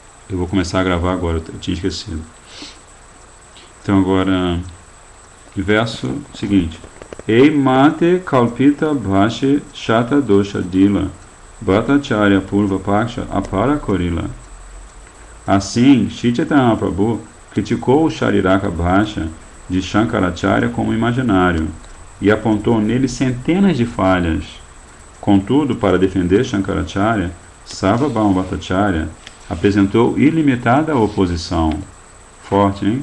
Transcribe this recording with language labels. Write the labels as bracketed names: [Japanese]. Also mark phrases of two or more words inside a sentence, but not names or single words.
[Portuguese] Eu vou começar a gravar agora, eu tinha esquecido. Então agora, verso seguinte. [Bangla] এই মতে কল্পিত ভাষ্যে শত দোষ দিল ভট্টাচার্য পূর্ব পক্ষ অপার করিল. [Portuguese] Assim, Shri Chaitanya Mahaprabhu criticou o Shariraka Bhasha de Shankaracharya como imaginário e apontou nele centenas de falhas. Contudo, para defender Shankaracharya, Sarvabhauma Bhattacharya apresentou ilimitada oposição. Forte, hein?